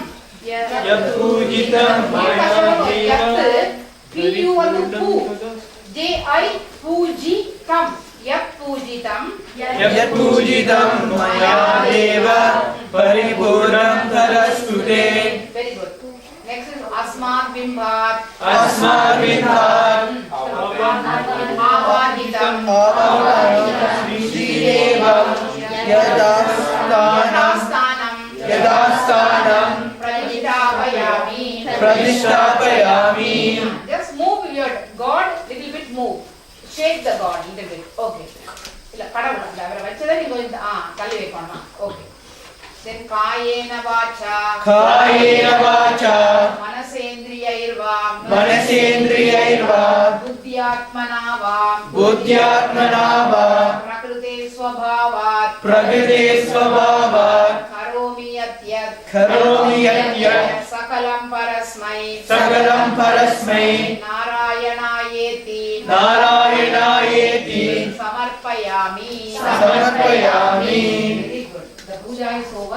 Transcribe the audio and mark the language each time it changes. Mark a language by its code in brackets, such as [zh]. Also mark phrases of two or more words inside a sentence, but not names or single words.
[sa] यत्पूजितं मया देव [ta] PU வந்து பூ JI [sa] पूजितं पूजितम् यत्पूजितं मया देव परिपूर्णं तदस्तु ते. [en] Very good. Next is [sa] अस्मात् बिम्बात्. अस्मात् बिम्बात् अवनितम्. श्रीदेवं यथास्थानं यथास्थानम् प्रतिष्ठापयामि. प्रतिष्ठापयामि. [en] Just move your God little bit move. Shake the God little bit. Okay. [ta] இல்ல கடவுள் அந்த அவரை வச்சதை நீங்க இந்த தள்ளி வைக்கணும். [en] Okay. Then [sa] कायेन वाचा. कायेन वाचा मनसेन्द्रियैर्वा. मनसेन्द्रियैर्वा बुद्ध्यात्मना वा. बुद्ध्यात्मना वा प्रकृते स्वभावात्. प्रकृते स्वभावात् करोमि यद्यत्. करोमि यद्यत् सकलं परस्मै. सकलं परस्मै नारायणायेति. नारायणायेति समर्पयामि. समर्पयामि. [en] Very good. The puja is over.